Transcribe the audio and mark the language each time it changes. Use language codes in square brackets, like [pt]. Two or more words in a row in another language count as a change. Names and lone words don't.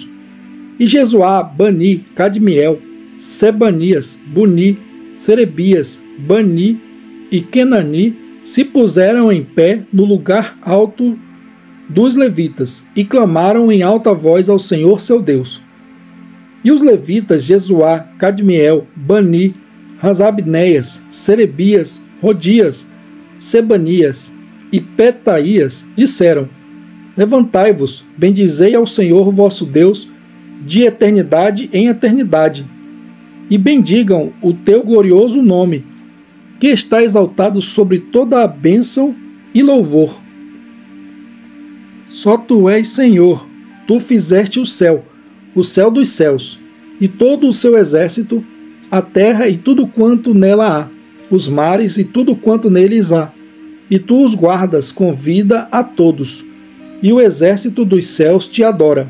[pt] E Jesuá, Bani, Cadmiel, Sebanias, Buni, Serebias, Bani e Kenani se puseram em pé no lugar alto dos levitas, e clamaram em alta voz ao Senhor seu Deus. E os levitas Jesuá, Cadmiel, Bani, Rasabneias, Serebias, Rodias, Sebanias e Petaías disseram: Levantai-vos, bendizei ao Senhor vosso Deus, de eternidade em eternidade, e bendigam o teu glorioso nome, que está exaltado sobre toda a bênção e louvor. Só tu és Senhor, tu fizeste o céu dos céus, e todo o seu exército, a terra e tudo quanto nela há, os mares e tudo quanto neles há, e tu os guardas com vida a todos, e o exército dos céus te adora.